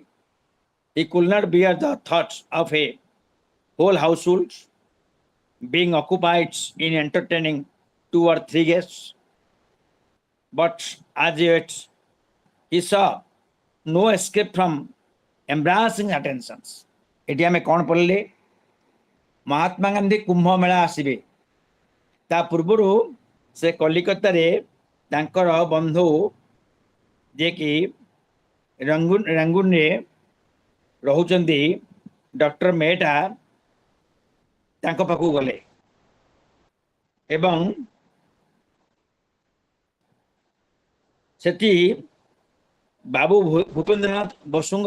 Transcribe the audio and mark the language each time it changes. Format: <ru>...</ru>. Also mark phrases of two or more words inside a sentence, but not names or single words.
<en>He could not bear the thoughts of a whole household being occupied in entertaining 2 or 3 guests. But as yet, he saw no escape from embarrassing attentions.</en> <or>ଏଠି ଆମେ କ'ଣ ପଢ଼ିଲେ? ମହାତ୍ମା ଗାନ୍ଧୀ କୁମ୍ଭ ମେଳା ଆସିବେ, ତା ପୂର୍ବରୁ ସେ କଲିକତାରେ ତାଙ୍କର ବନ୍ଧୁ ଯିଏକି ରଙ୍ଗୁନରେ ରହୁଛନ୍ତି ଡକ୍ଟର ମେହେଟା ତାଙ୍କ ପାଖକୁ ଗଲେ ଏବଂ ସେଠି ବାବୁ ଭୂପେନ୍ଦ୍ରନାଥ ବସୁଙ୍କର</or>